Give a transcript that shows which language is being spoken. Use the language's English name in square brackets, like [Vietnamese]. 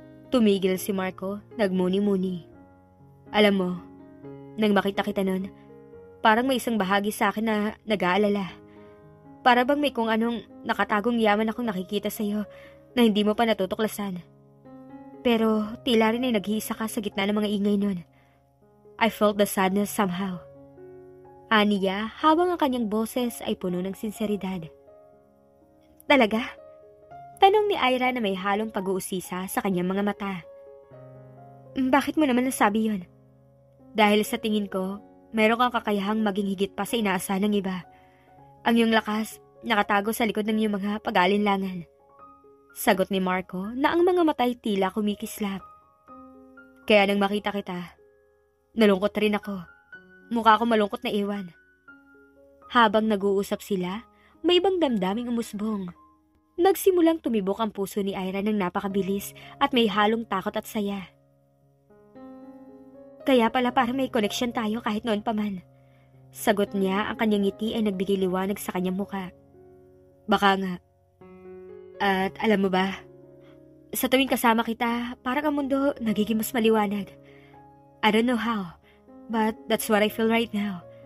[Filipino] Tumigil si Marco, nagmuni-muni. Alam mo, nang makita kita noon, parang may isang bahagi sa akin na nag-aalala. Para bang may kung anong nakatagong yaman akong nakikita sa iyo na hindi mo pa natutuklasan. Pero tila rin ay nag-iisa ka sa gitna ng mga ingay nun. [English] I felt the sadness somehow. [Filipino] Aniya habang ang kanyang boses ay puno ng sinseridad. Talaga? Tanong ni Ira na may halong pag-uusisa sa kanyang mga mata. Bakit mo naman nasabi yun? Dahil sa tingin ko, meron kang kakayahang maging higit pa sa inaasahan ng iba. Ang iyong lakas, nakatago sa likod ng iyong mga pag-aalinlangan. Sagot ni Marco na ang mga matay tila kumikislap. Kaya nang makita kita, nalungkot rin ako. Mukha ko malungkot na iwan. Habang nag-uusap sila, may ibang damdaming umusbong. Nagsimulang tumibok ang puso ni Ira ng napakabilis at may halong takot at saya. Kaya pala parang may connection tayo kahit noon pa man. Sagot niya, ang kanyang ngiti ay nagbigay liwanag sa kanyang muka. Baka nga. At alam mo ba, sa tuwing kasama kita, parang ang mundo nagiging mas maliwanag. [English] I don't know how, but that's what I feel right now.